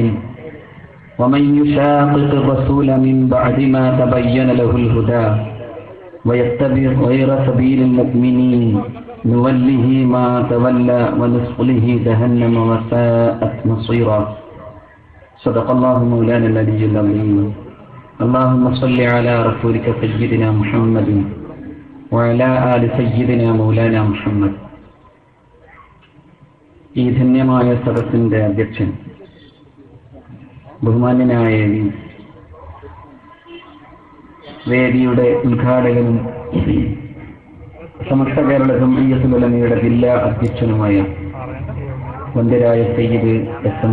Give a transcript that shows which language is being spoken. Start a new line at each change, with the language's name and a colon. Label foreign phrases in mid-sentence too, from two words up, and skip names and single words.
Arabic: ومن يشاقق الرسول من بعد ما تبين له الهدى ويتبع غير سبيل المؤمنين نوله ما تولى ونصله جهنم وساءت مصيرا. صدق الله مولانا النبي العظيم. اللهم صل على رسولك سيدنا محمد وعلى آل سيدنا مولانا محمد.
Malayalam: ഈ ധന്യമായ സദസ്സിന്റെ അധ്യക്ഷൻ ബഹുമാന്യനായ വേദിയുടെ ഉദ്ഘാടകനും സമസ്ത കേരള ജംഇയ്യത്തുൽ ഉലമയുടെ ജില്ലാ അധ്യക്ഷനുമായ വന്ദ്യരായ സയ്യിദ് എസ്.എം.